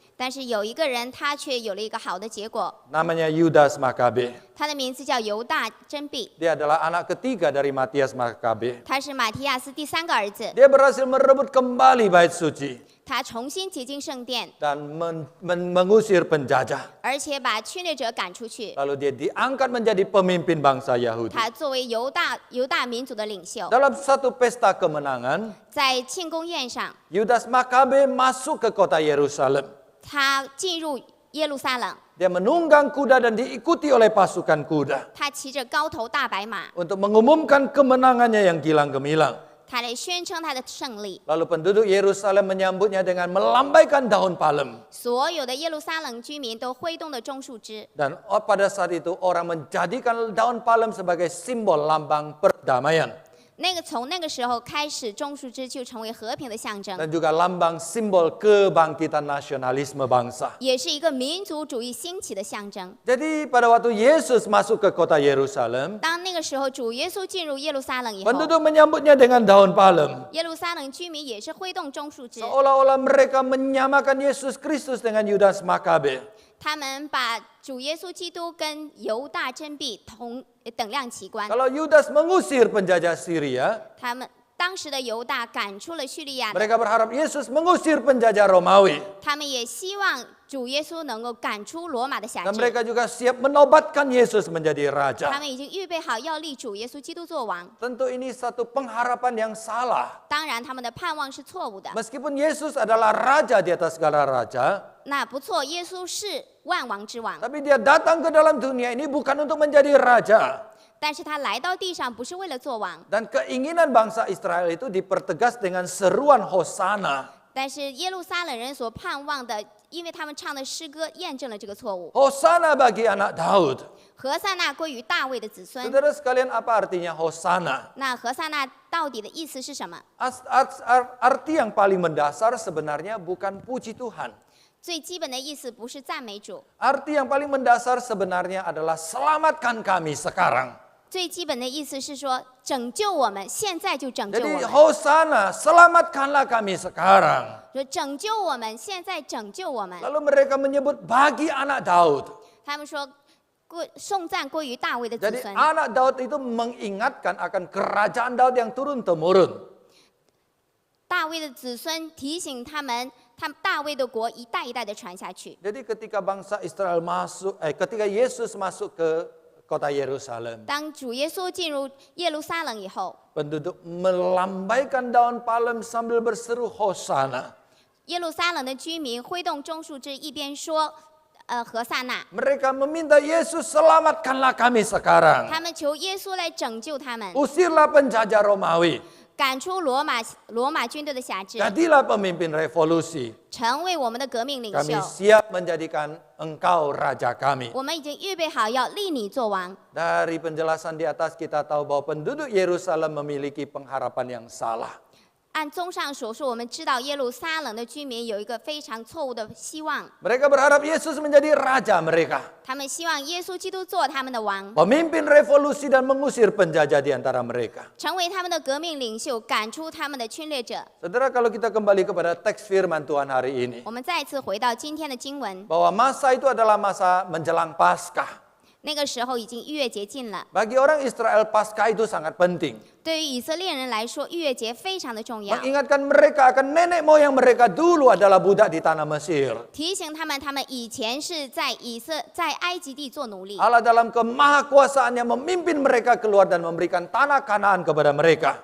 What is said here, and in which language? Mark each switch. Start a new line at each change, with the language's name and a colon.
Chinese: 但是有一个人，他却有了一个好的结果，
Indonesian: Namanya Yudas Makabe.
Chinese: 他的名字叫犹大真弼，
Indonesian: Dia adalah anak ketiga dari Matias Makabe.
Chinese: 他是马提亚斯第3个儿子，
Indonesian: Dia berhasil merebut kembali bait suci
Chinese: 他重新洁净圣殿，
Indonesian: dan mengusir penjajah.
Chinese: 而且把侵略者赶出去。
Indonesian: Lalu dia diangkat menjadi pemimpin bangsa Yahudi.
Chinese: 他作为犹大民族的领袖，
Indonesian: Dalam satu pesta kemenangan,
Chinese: 在庆功宴上，
Indonesian: Yudas Makabe masuk ke kota Yerusalem.
Chinese: 他进入耶路撒冷，
Indonesian: Dia menunggang kuda dan diikuti oleh pasukan kuda
Chinese: 他骑着高头大白马，
Indonesian: untuk mengumumkan kemenangannya yang gilang gemilang.
Chinese: 他来宣称他的胜利。
Indonesian: Lalu penduduk Yerusalem menyambutnya dengan melambaikan daun palem.
Chinese: 所有的耶路撒冷居民都挥动了棕树枝，
Indonesian: Dan pada saat itu orang menjadikan daun palem sebagai simbol lambang perdamaian.
Chinese: 从那个时候开始，棕树枝就成为和平的象征，
Indonesian: Dan juga lambang simbol kebangkitan nasionalisme bangsa.
Chinese: 也是一个民族主义兴起的象征。
Indonesian: Jadi pada waktu Yesus masuk ke kota Yerusalem,
Chinese: 当那个时候主耶稣进入耶路撒冷以后，
Indonesian: penduduk menyambutnya dengan daun palem.
Chinese: 耶路撒冷居民也是挥动棕树枝，
Indonesian: Seolah-olah mereka menyamakan Yesus Kristus dengan Yudas Makabe.
Chinese: 他们把主耶稣基督跟犹大真弼等量齐观。
Indonesian: Kalau Yudas mengusir penjajah Syria,
Chinese: 他们当时的犹大赶出了叙利亚，
Indonesian: mereka berharap Yesus mengusir penjajah Romawi.
Chinese: 他们也希望主耶稣能够赶出罗马的辖
Indonesian: Dan
Chinese: 制，
Indonesian: mereka juga siap menobatkan Yesus menjadi
Chinese: 他
Indonesian: raja.
Chinese: 们已经预备好要立主耶稣基督做王。
Indonesian: Tentu ini satu pengharapan yang salah.
Chinese: 当然，他们的盼望是错误的。
Indonesian: Meskipun Yesus adalah raja di atas segala raja,
Chinese: 那不错，耶稣是万王之王，
Indonesian: tapi dia datang ke dalam dunia ini bukan untuk menjadi raja.
Chinese: 但是他来到地上不是为了做王，
Indonesian: Dan keinginan bangsa Israel itu dipertegas dengan seruan Hosana.
Chinese: 但是耶路撒冷人所盼望的，因为他们唱的诗歌验证了这个错误。
Indonesian: Hosana bagi anak Daud.
Chinese: 何塞那归于大卫的子孙。
Indonesian: Saudara sekalian, apa artinya Hosana?
Chinese: 那何塞那到底的意思是什么？
Indonesian: Arti yang paling mendasar sebenarnya bukan puji Tuhan.
Chinese: 最基本的意思不是赞美主，
Indonesian: Arti yang paling mendasar sebenarnya adalah selamatkan kami sekarang.
Chinese: 最基本的意思是说拯救我们，现在就拯救
Indonesian: Jadi
Chinese: 我们，
Indonesian: Hosana, selamatkanlah kami sekarang.
Chinese: 说拯救我们，现在拯救我们。
Indonesian: Lalu mereka menyebut bagi anak Daud.
Chinese: 他们说颂赞归于大卫的子
Indonesian: Jadi
Chinese: 孙。
Indonesian: anak Daud itu mengingatkan akan kerajaan Daud yang turun-temurun.
Chinese: 大卫的子孙提醒他们，大卫的国一代一代的传下去。
Indonesian: Jadi ketika bangsa Israel ketika Yesus masuk ke kota Yerusalem,
Chinese: 当主耶稣进入耶路撒冷以后，
Indonesian: penduduk melambaikan daun palem sambil berseru Hosana.
Chinese: 耶路撒冷的居民挥动棕树枝，一边说何塞那，
Indonesian: Mereka meminta Yesus, selamatkanlah kami sekarang.
Chinese: 他们求耶稣来拯救他们，
Indonesian: Usirlah penjajah Romawi.
Chinese: 赶出罗马军队的辖制，
Indonesian: Jadilah pemimpin revolusi.
Chinese: 成为我们的革命领
Indonesian: Kami
Chinese: 袖。
Indonesian: siap menjadikan engkau raja kami.
Chinese: 我们已经预备好要立你做王。
Indonesian: Dari penjelasan di atas kita tahu bahwa penduduk Yerusalem memiliki pengharapan yang salah.
Chinese: 按综上所述，我们知道耶路撒冷的居民有一个非常错误的希望，
Indonesian: Mereka berharap Yesus menjadi raja mereka.
Chinese: 他们希望耶稣基督做他们的王，
Indonesian: Pemimpin revolusi dan mengusir penjajah di antara mereka.
Chinese: 成为他们的革命领袖，赶出他们的侵略者。
Indonesian: Saudara, kalau kita kembali kepada teks firman Tuhan hari ini,
Chinese: 我们再次回到今天的经文，
Indonesian: bahwa masa itu adalah masa menjelang Paskah.
Chinese: 那个时候已经逾越节近了。
Indonesian: Bagi orang Israel, Paskah itu sangat penting.
Chinese: 对于以色列人来说，逾越节非常的重要，
Indonesian: Mengingatkan mereka akan nenek moyang mereka dulu adalah budak di tanah Mesir.
Chinese: 提醒他们以前是在埃及地做奴隶。
Indonesian: Allah dalam kemahakuasaannya memimpin mereka keluar dan memberikan tanah Kanaan kepada mereka.